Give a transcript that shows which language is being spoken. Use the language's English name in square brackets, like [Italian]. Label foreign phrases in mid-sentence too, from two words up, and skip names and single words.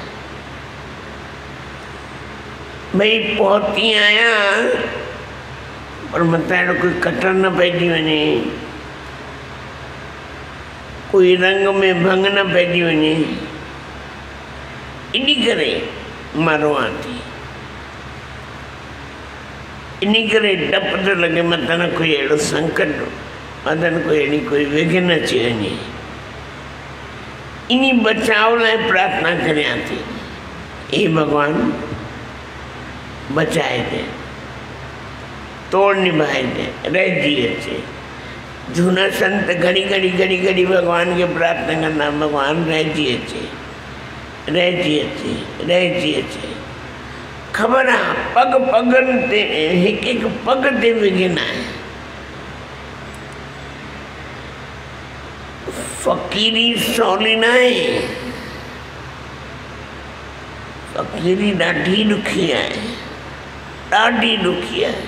[Sindhi] भई पहुती आहियां पर मथां अहिड़ो कोई कटर न पइजी वञे, कोई रंग में भंग न पइजी वञे, इन करे मां रोआं थी। इन करे डपु थो लॻे मथां न कोई अहिड़ो संकट, मथां न कोई अहिड़ी कोई विघ्न अची वञे। इन बचाव लाइ प्रार्थना करियां थी, [Hindi] हे भगवान बचाए दे, तोड़ निभाए दे, [Sindhi] रहिजी अचे। झूना संत घड़ी घड़ी घड़ी घड़ी [Hindi] भगवान के प्रार्थना करना, [Sindhi] भगवान रहिजी अचे, रहिजी अचे, रहिजी अचे। ख़बर आहे पग पगनि ते, हिकु हिकु पग ते विघ्न आहे। फ़क़ीरी सवली न आहे, फ़क़ीरी ॾाढी ॾुखी आहे, ॾाढी ॾुखी आहे।